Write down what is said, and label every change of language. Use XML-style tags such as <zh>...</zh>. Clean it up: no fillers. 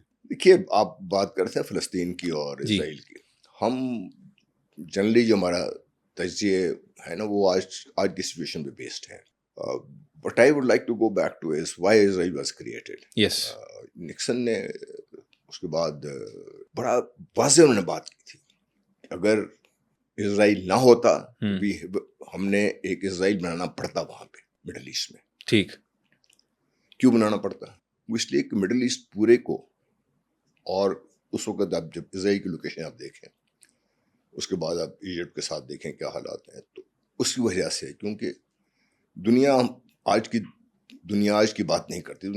<ur>دیکھیے, آپ بات کرتے ہیں فلسطین کی اور اسرائیل کی. ہم جنرلی جو ہمارا تجزیے ہے نا وہ آج کی سچویشن پہ بیسڈ ہے.</ur> <en>What I would like to go back to is why Israel was created. Yes.</en> <ur>Nixon نے اس کے بعد بڑا واضح انہوں نے بات کی تھی, اگر اسرائیل نہ ہوتا بھی ہم نے ایک اسرائیل بنانا پڑتا وہاں پہ مڈل ایسٹ میں. ٹھیک, کیوں بنانا پڑتا؟ وہ اس لیے کہ مڈل ایسٹ پورے کو, اور اس وقت آپ جب اسرائیل کی لوکیشن آپ دیکھیں, اس کے بعد آپ ایجپٹ کے ساتھ دیکھیں کیا حالات ہیں, تو اس کی وجہ سے, کیونکہ دنیا آج کی بات نہیں کرتی.</ur>